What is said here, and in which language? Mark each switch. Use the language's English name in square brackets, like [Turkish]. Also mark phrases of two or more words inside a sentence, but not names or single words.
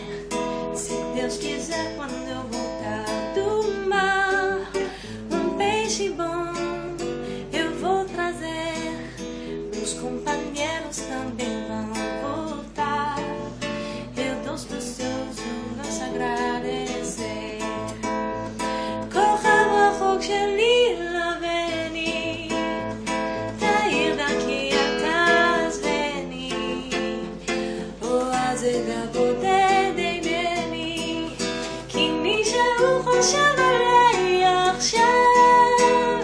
[Portuguese] Se Deus quiser, quando eu voltar do mar, peixe bom eu vou trazer. Meus companheiros também vão voltar. Eu dou pros seus vamos agradecer. [Hebrew] כוכב רחוק שלי לבני, תאיר דרכי אל תעזבני, אוהב את הבודד אינני, כי מישהו חושב עליי עכשיו.